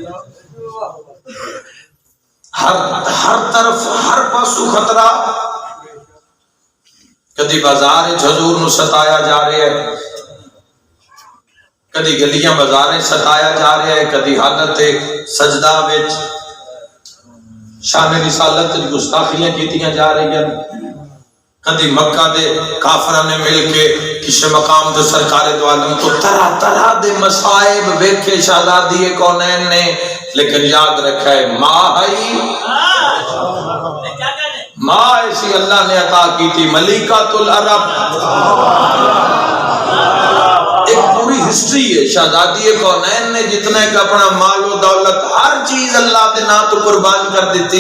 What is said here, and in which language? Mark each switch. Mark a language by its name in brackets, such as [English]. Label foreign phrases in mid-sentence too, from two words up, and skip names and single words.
[Punjabi] ہر طرف ہر پاسو خطرہ. کدی بازار حضور نو ستایا جا رہا ہے، کدی گلیاں بازاریں ستایا جا رہا ہے، کدی حالت سجدہ وچ شان رسالت گستاخیاں کیتیاں جا رہی ہیں، کدی مکہ دے کافراں نے مل کے کسی مقام تے سرکار دو عالم کو طرح طرح دے مصائب ویکھے شہزادی کونین نے. [Urdu] لیکن یاد رکھا ہے ماں ایسی اللہ نے عطا کی تھی، [Arabic] ملکۃ العرب. [Urdu] ایک پوری ہسٹری ہے شہزادی کونین نے جتنا کہ اپنا مال و دولت ہر چیز اللہ [Punjabi] دے نام تو [Urdu] قربان کر دیتی.